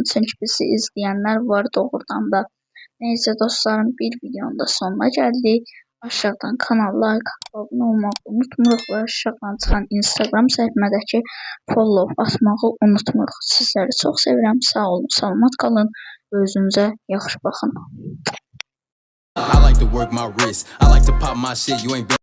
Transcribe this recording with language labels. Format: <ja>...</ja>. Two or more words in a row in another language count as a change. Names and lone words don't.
<az>Çünki bizi izləyənlər var doğrudan da. Neyse dostlarım, bir videonun da sonuna gəldik. Aşağıdan kanal like, abunə olmağı unutmuruq və aşağıdan çıxan Instagram səhifəmdəki follow atmağı unutmuruq. Sizləri çox sevirəm. Sağ olun, salamat qalın və özünüzə yaxşı baxın.</az> <en>I like to work my wrist. I like to pop my shit. You ain't</en>